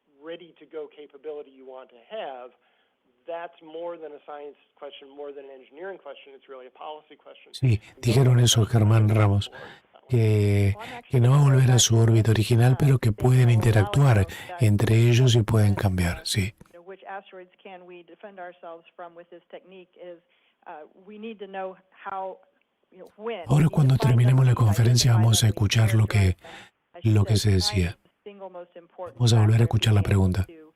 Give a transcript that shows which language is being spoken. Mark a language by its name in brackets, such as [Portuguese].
[English] ready-to-go capability you want to have, that's more than a science question, more than an engineering question. It's really a policy question. [Spanish] Sí, dijeron eso Germán Ramos, que no va a volver a su órbita original, pero que pueden interactuar entre ellos y pueden cambiar, sí. [English] Which asteroids can we defend ourselves from with this technique is we need to know how, when. [Spanish] Ahora cuando terminemos la conferencia vamos a escuchar lo que se decía. Vamos a volver a escuchar la pregunta.